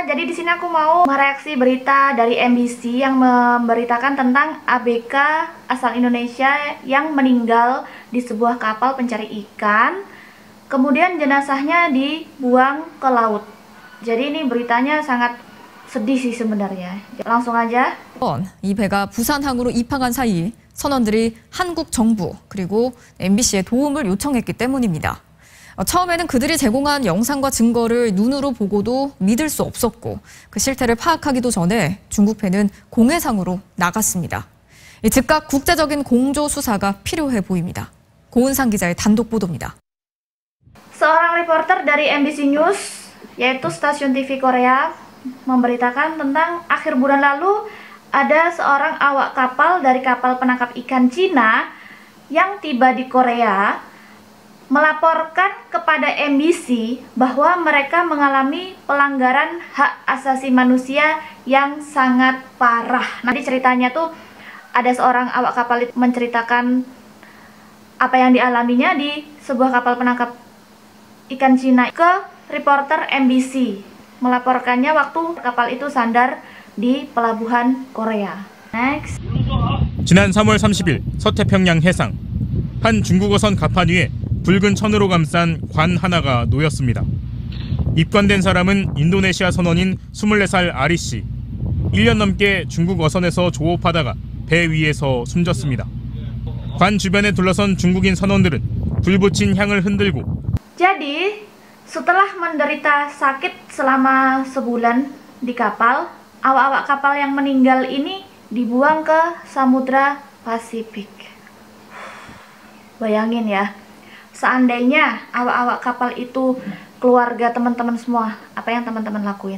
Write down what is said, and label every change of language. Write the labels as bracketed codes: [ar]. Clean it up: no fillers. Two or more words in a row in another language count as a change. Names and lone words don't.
[id] Jadi di sini aku mau mereaksi berita dari MBC yang memberitakan tentang ABK asal Indonesia yang meninggal di sebuah kapal pencari ikan. Kemudian jenazahnya dibuang ke laut. Jadi ini beritanya sangat sedih sih sebenarnya. langsung aja. [ko] 이 배가 부산항으로 입항한 사이 선원들이 한국 정부 그리고 MBC에 도움을 요청했기 때문입니다. 처음에는 그들이 제공한 영상과 증거를 눈으로 보고도 믿을 수 없었고 그 실태를 파악하기도 전에 중국 배는 공해상으로 나갔습니다. 즉각 국제적인 공조 수사가 필요해 보입니다. 고은상 기자의 단독 보도입니다. [id] Seorang reporter dari MBC News, yaitu stasiun TV Korea, memberitakan tentang akhir bulan lalu ada seorang awak kapal dari kapal penangkap ikan Cina yang tiba di Korea melaporkan kepada MBC bahwa mereka mengalami pelanggaran hak asasi manusia yang sangat parah. Nanti ceritanya tuh ada seorang awak kapal itu menceritakan apa yang dialaminya di sebuah kapal penangkap ikan Cina ke reporter MBC, melaporkannya waktu kapal itu sandar di pelabuhan Korea. Next. [ko] 지난 3월 30일 서태평양 해상 한 중국어선 갑판 위에 붉은 천으로 감싼 관 하나가 놓였습니다. 입관된 사람은 인도네시아 선원인 24살 아리 씨. 1년 넘게 중국 어선에서 조업하다가 배 위에서 숨졌습니다. 관 주변에 둘러선 중국인 선원들은 불 붙인 향을 흔들고 [id] Jadi, setelah menderita sakit selama sebulan di kapal, awak-awak kapal yang meninggal ini dibuang ke Samudra Pasifik. Bayangin ya, seandainya awak-awak kapal itu keluarga teman-teman semua, apa yang teman-teman lakuin?